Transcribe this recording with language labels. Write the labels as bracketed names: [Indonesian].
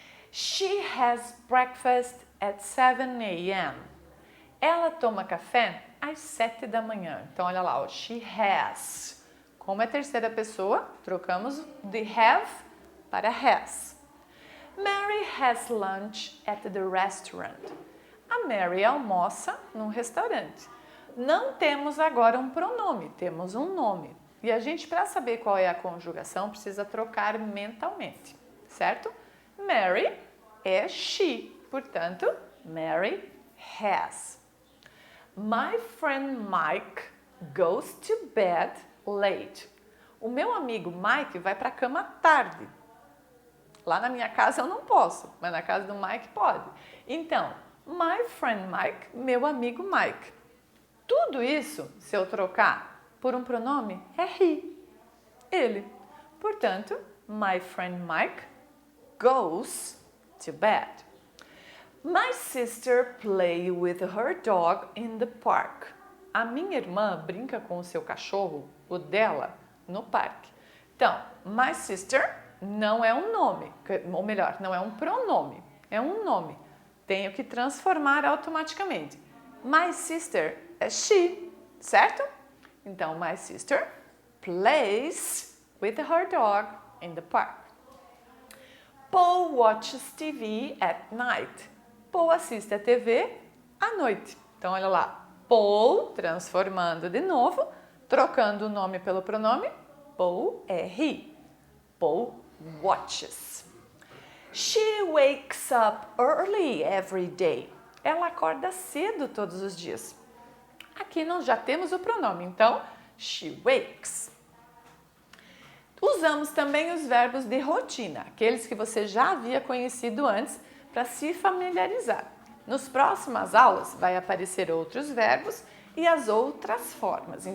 [English] She has breakfast at 7 a.m. [Portuguese] Ela toma café às 7 da manhã. Então, olha lá, ó, [English] she has. [Portuguese] Como é terceira pessoa, trocamos de have para has. [English] Mary has lunch at the restaurant. [Portuguese] A Mary almoça num restaurante. Não temos agora um pronome, temos um nome. E a gente, para saber qual é a conjugação, precisa trocar mentalmente, certo? Mary é she, portanto, Mary has. [English] My friend Mike goes to bed late. [Portuguese] O meu amigo Mike vai para a cama tarde. Lá na minha casa eu não posso, mas na casa do Mike pode. Então, [English] my friend Mike, [Portuguese] meu amigo Mike. Tudo isso, se eu trocar por um pronome, é he, ele. [English] Portanto, my friend Mike goes to bed. My sister plays with her dog in the park. [Portuguese] A minha irmã brinca com o seu cachorro, o dela, no parque. Então, my sister não é um nome, ou melhor, não é um pronome, é um nome. Tenho que transformar automaticamente. My sister é she, certo? [English] Então, my sister plays with her dog in the park. Paul watches TV at night. [Portuguese] Paul assiste a TV à noite. Então, olha lá. Paul, transformando de novo, trocando o nome pelo pronome. [English] Paul é he. Paul watches. She wakes up early every day. [Portuguese] Ela acorda cedo todos os dias. Aqui nós já temos o pronome, então, [English] she wakes. [Portuguese] Usamos também os verbos de rotina, aqueles que você já havia conhecido antes, para se familiarizar. Nas próximas aulas vai aparecer outros verbos e as outras formas.